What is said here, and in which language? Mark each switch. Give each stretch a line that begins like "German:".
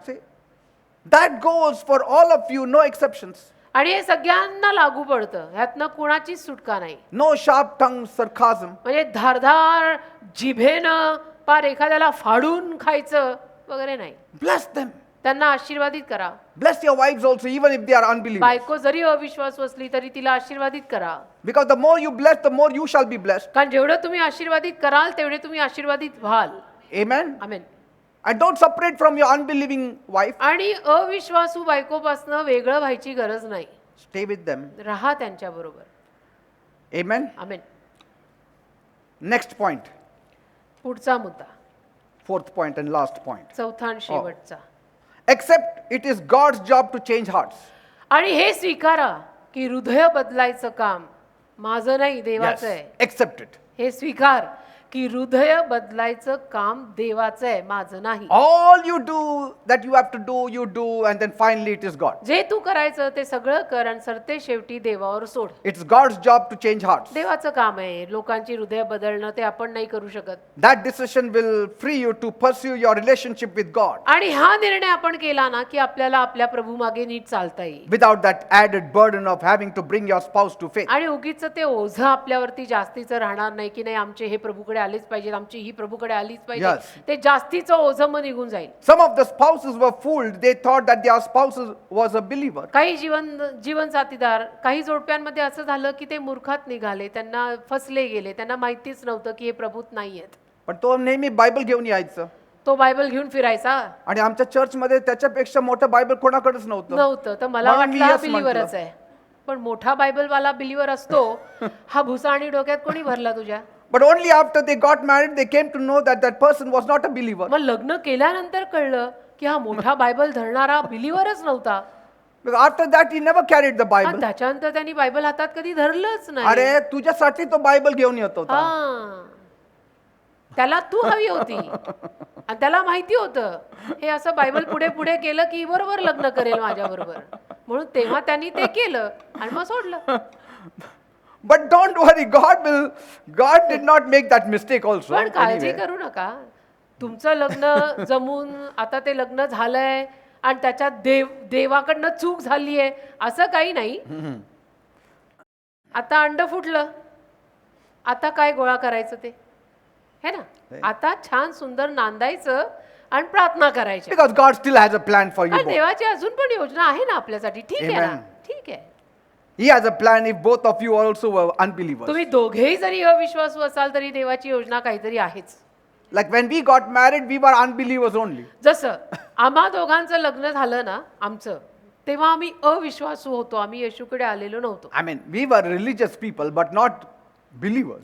English: See, that goes for all of you, no exceptions.
Marathi: आणि हे सगळ्यांना लागू पडतं, ह्यातनं कुणाचीच सुटका नाही.
English: No sharp tongued sarcasm.
Marathi: म्हणजे धारधार जिभेनं पार एखाद्याला फाडून खायचं वगैरे नाही.
English: Bless them.
Marathi: त्यांना आशीर्वादित करा.
English: Bless your wives also, even if they are unbelievers.
Marathi: बायको जरी अविश्वासू असली तरी तिला आशीर्वादित करा.
English: Because the more you bless, the more you shall be blessed.
Marathi: कारण जेवढं तुम्ही आशीर्वादित कराल तेवढे तुम्ही आशीर्वादित व्हाल.
English: Amen.
Marathi: Amen.
English: And don't separate from your unbelieving wife.
Marathi: आणि अविश्वासू बायकोपासनं वेगळं व्हायची गरज नाही.
English: Stay with them.
Marathi: राहा त्यांच्या बरोबर.
English: Amen.
Marathi: आमेन.
English: Next point.
Marathi: पुढचा मुद्दा,
English: Fourth point and last point.
Marathi: चौथा आणि शेवटचा.
English: Except it is God's job to change hearts.
Marathi: आणि हे स्वीकारा की हृदय बदलायचं काम माझं नाही, देवाचं आहे.
English: Accept it.
Marathi: हे स्वीकार की हृदय बदलायचं काम देवाचं आहे, माझं नाही.
English: All you do that you have to do, you do, and then finally it is God.
Marathi: जे तू करायचं ते सगळं कर आणि सरते शेवटी देवावर सोड.
English: It's God's job to change hearts.
Marathi: देवाचं काम आहे लोकांची हृदय बदलणं, ते आपण नाही करू शकत.
English: That decision will free you to pursue your relationship with God
Marathi: आणि हा निर्णय आपण केला ना की आपल्याला आपल्या प्रभू मागे नीट चालता येईल.
English: without that added burden of having to bring your spouse to faith.
Marathi: आणि उगीच ते ओझं आपल्यावरती जास्तीचं राहणार नाही की नाही आमचे हे प्रभूकडे आलेच पाहिजेत, आमची ही प्रभूकडे आलीच पाहिजे,
English: Yes.
Marathi: ते जास्तीचं ओझं मग निघून जाईल.
English: Some of the spouses were fooled. They thought that their spouses was a believer.
Marathi: काही जीवन साथीदार, काही जोडप्यांमध्ये असं झालं की ते मूर्खात निघाले, त्यांना फसले गेले, त्यांना माहितीच नव्हतं की हे प्रभूत नाहीयेत. पण तो नेहमी बायबल घेऊन यायचं तो बायबल घेऊन फिरायचा आणि आमच्या चर्चमध्ये त्याच्यापेक्षा मोठं बायबल कोणाकडेच नव्हतं. तर मला म्हणून मी वाटलं हा
English: yes
Marathi: बिलीवरच म्हटलं. आहे. पण मोठा बायबलवाला बिलीवर असतो, हा भुसा आणि डोक्यात कोणी भरला तुझ्या?
English: But only after they got married, they came to know that that person was not a believer.
Marathi: मग लग्न केल्यानंतर कळलं की हा मोठा बायबल धरणारा बिलीवरच नव्हता.
English: Because after that, he never carried the
Marathi: आणि
English: Bible.
Marathi: त्याच्यानंतर त्यांनी बायबल हातात कधी धरलंच नाही. अरे तुझ्यासाठी तो बायबल घेऊन येत होता. हा, त्याला तू हवी होती आणि त्याला माहिती होतं हे असं बायबल पुढे पुढे केलं की बरोबर लग्न करेल माझ्या बरोबर, म्हणून तेव्हा त्यांनी ते केलं आणि मग सोडलं.
English: But don't worry, God did not make that mistake also.
Marathi: पण काळजी
English: Anyway.
Marathi: करू नका, तुमचं लग्न जमून आता ते लग्न झालंय आणि त्याच्यात देवाकडनं चूक झाली आहे असं काही नाही. आता अंड फुटलं, आता काय गोळा करायचं ते है ना, आता छान सुंदर नांदायचं आणि प्रार्थना करायची.
English: Because God still has a plan for you
Marathi: कारण
English: both.
Marathi: देवाची अजून पण योजना आहे ना आपल्यासाठी. ठीक आहे ना,
English: Amen.
Marathi: ठीक आहे.
English: He has a plan if both of you also were unbelievers.
Marathi: तुम्ही दोघेही जरी अविश्वासू असाल तरी देवाची योजना काहीतरी आहेच.
English: Like when we got married, we were unbelievers only.
Marathi: जसं आम्हा दोघांचं लग्न झालं ना आमचं, तेव्हा आम्ही अविश्वासू होतो, आम्ही येशूकडे आलेलो नव्हतो.
English: I mean, we were religious people, but not believers.